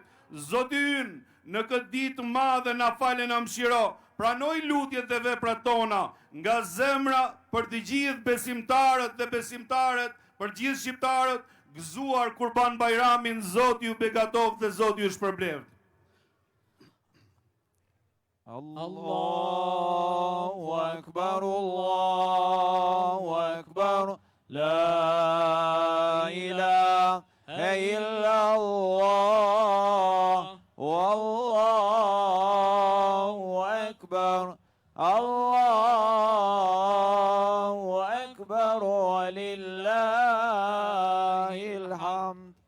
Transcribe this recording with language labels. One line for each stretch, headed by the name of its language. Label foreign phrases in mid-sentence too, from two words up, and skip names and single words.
Albanian: Zoti ynë, në këtë ditë madhe na falë na mëshiro. Pranoj lutjet dhe veprat tona nga zemra për të gjithë besimtarët dhe besimtarët, për gjithë shqiptarët, gëzuar Kurban Bajramin. Zoti ju begatov dhe Zoti ju shpërbleft.
Arabic: الله أكبر، الله أكبر، لا إله إلا الله، والله أكبر، الله أكبر، ولله الحمد.